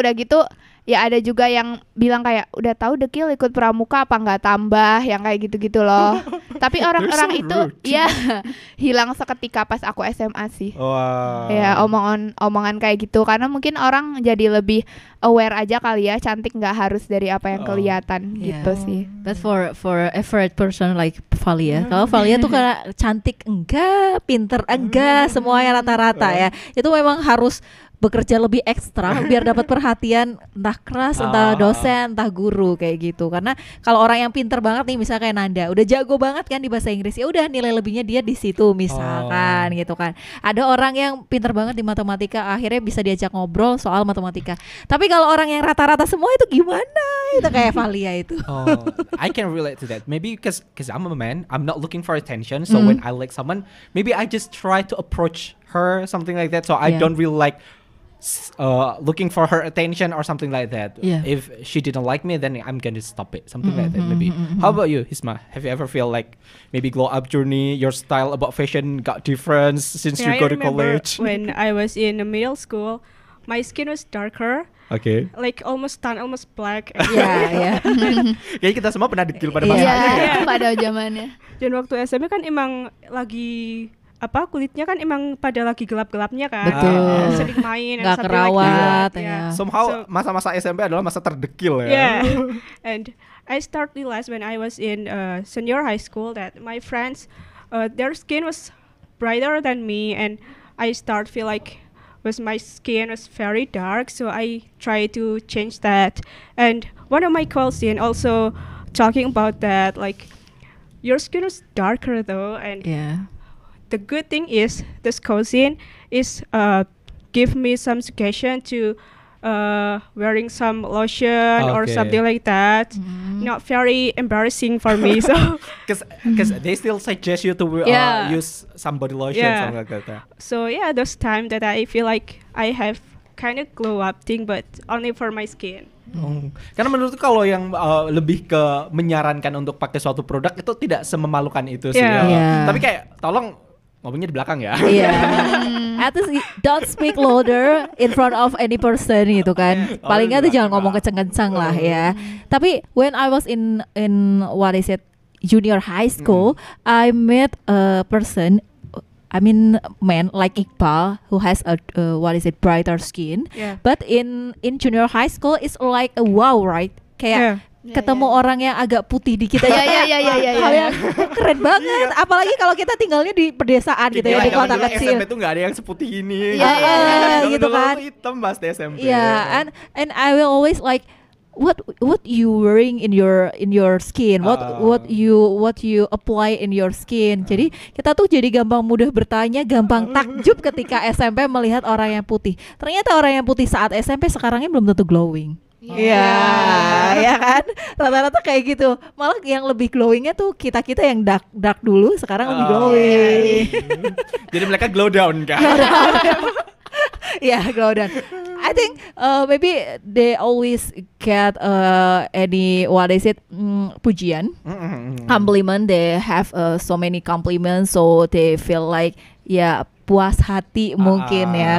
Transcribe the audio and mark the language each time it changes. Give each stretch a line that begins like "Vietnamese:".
Indonesian: Udah gitu ya ada juga yang bilang kayak udah tahu dekil ikut pramuka apa nggak tambah, yang kayak gitu-gitu loh. Tapi orang-orang itu
English: rude.
Indonesian: ya hilang seketika pas aku SMA sih. Wow. Ya omongan kayak gitu, karena mungkin orang jadi lebih aware aja kali ya, cantik nggak harus dari apa yang kelihatan gitu sih.
English: That's for average person like Valia.
Indonesian: Kalau Valia tuh karena cantik enggak, pinter enggak, semuanya rata-rata ya. Itu memang harus bekerja lebih ekstra biar dapat perhatian entah keras, entah dosen, entah guru kayak gitu. Karena kalau orang yang pinter banget nih, misalnya kayak Nanda, udah jago banget kan di bahasa Inggris, ya udah nilai lebihnya dia di situ misalkan gitu kan. Ada orang yang pinter banget di matematika, akhirnya bisa diajak ngobrol soal matematika. Tapi kalau orang yang rata-rata semua itu gimana? Itu kayak Valia itu.
English: I can relate to that. Maybe because I'm a man, I'm not looking for attention. So when I like someone, maybe I just try to approach her, something like that. So I don't really like looking for her attention or something like that. If she didn't like me, then I'm gonna stop it, something like that maybe. How about you, Hisma? Have you ever feel like maybe glow up journey, your style about fashion got different since you go to college? When I was in middle school, my skin was darker, Okay. like almost tan, almost black.
Indonesian: Iya. Kayaknya kita semua pernah dekil pada Iya, pada zamannya. Dan waktu SMP kan emang lagi kulitnya kan emang pada lagi gelap-gelapnya kan. Betul. Sering main Nggak
English: and something
Indonesian: kerawat,
English: like that.
Indonesian: ya. Somehow masa-masa SMP adalah masa terdekil ya.
English: Yeah. And I start realize when I was in senior high school that my friends, their skin was brighter than me, and I start feel like my skin was very dark, so I try to change that. And one of my cousin also talking about that, like your skin was darker though, and the good thing is this cousin is give me some suggestion to wearing some lotion or something like that. Not very embarrassing for me. So because they still suggest you to use some body lotion, something like that. So yeah, those time that I feel like I have kind of glow up thing, but only for my skin.
Indonesian: Karena menurutku kalau yang lebih ke menyarankan untuk pakai suatu produk itu tidak sememalukan itu sih. Tapi kayak tolong ngomongnya di belakang ya.
English: At least don't speak louder in front of any person
Indonesian: gitu kan. Paling nggak tuh jangan ngomong kenceng-kenceng lah ya. Tapi
English: when I was in what is it, junior high school, I met a person. I mean, man like Iqbal who has a brighter skin. Yeah. But in junior high school, it's like a wow, right?
Indonesian: Kayak ketemu orang yang agak putih dikit aja. Hal yang keren banget. Apalagi kalau kita tinggalnya di pedesaan gitu ya, di kota kecil. SMP tuh nggak ada yang seputih ini. Gitu kan. Hitam pas di SMP.
English: Yeah, and I will always like what you wearing in your skin, what you apply in your skin.
Indonesian: Jadi kita tuh jadi gampang mudah bertanya, gampang takjub ketika SMP melihat orang yang putih. Ternyata orang yang putih saat SMP sekarangnya belum tentu glowing. Iya, ya kan? Rata-rata kayak gitu. Malah yang lebih glowingnya tuh kita yang dark dulu, sekarang lebih glowing. Jadi mereka glow down kan?
English: Yeah, glow down. I think maybe they always get any pujian, compliment. They have so many compliments, so they feel like
Indonesian: puas hati mungkin ya.